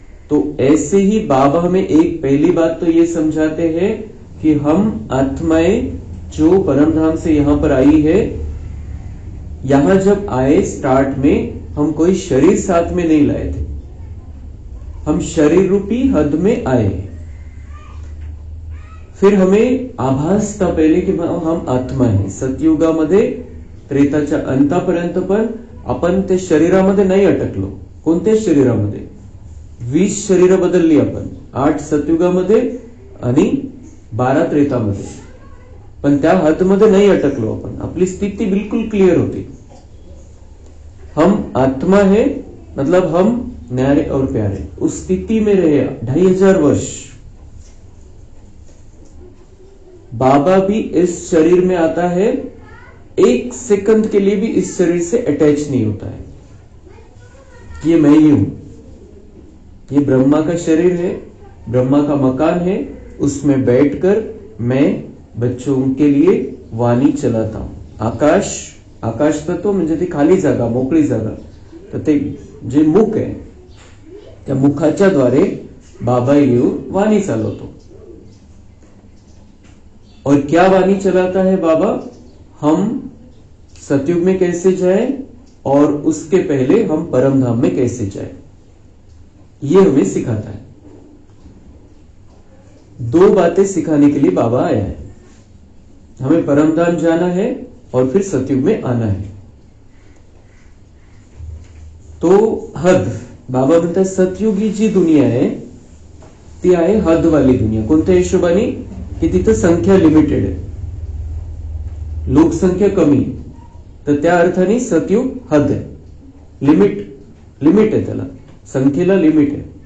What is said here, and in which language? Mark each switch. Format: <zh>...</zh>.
<hi>तो ऐसे ही बाबा हमें एक पहली बात तो ये समझाते हैं कि हम आत्माएं जो परमधाम से यहां पर आई है, यहां जब आए स्टार्ट में हम कोई शरीर साथ में नहीं लाए थे, हम शरीर रूपी हद में आए। फिर हमें आभास था पहले कि हम आत्मा है।</hi> <mr>सतयुगामध्ये त्रेताच्या अंतापर्यंत पण आपण ते शरीरामध्ये नाही अटकलो। कोणत्या शरीरामध्ये? 20 शरीर बदलली आपण, 8 सतयुगामध्ये आणि 12 त्रेतामध्ये, पण त्या हद मध्ये</mr> <hi>नहीं अटकलो अपन। अपनी स्थिति बिल्कुल क्लियर होती, हम आत्मा है, मतलब हम न्यारे और प्यारे, उस स्थिति में रहे 2500 वर्ष। बाबा भी इस शरीर में आता है, 1 सेकंड के लिए भी इस शरीर से अटैच नहीं होता है। ये मैं ही हूं, ये ब्रह्मा का शरीर है, ब्रह्मा का मकान है, उसमें बैठकर मैं बच्चों के लिए वाणी चलाता हूं।</hi> <mr>आकाश तत्व म्हणजे ती खाली जागा, मोकळी जागा, तर ते जे मुख आहे त्या मुखाच्या द्वारे बाबा येऊन वाणी चालवतो।</mr> <hi>और क्या वाणी चलाता है बाबा? हम सतयुग में कैसे जाए और उसके पहले हम परम धाम में कैसे जाए, ये हमें सिखाता है। 2 बातें सिखाने के लिए बाबा आया है, हमें परम धाम जाना है और फिर सतयुग में आना है।</hi> <mr>तो हद, बाबा म्हणता सतयुगी जी दुनिया आहे ती आहे हद वाली दुनिया। कोणत्या हिशोबाने? की तिथं संख्या लिमिटेड आहे, लोकसंख्या कमी, तर त्या अर्थाने सतयुग हद आहे, लिमिट आहे, त्याला संख्येला लिमिट आहे।</mr>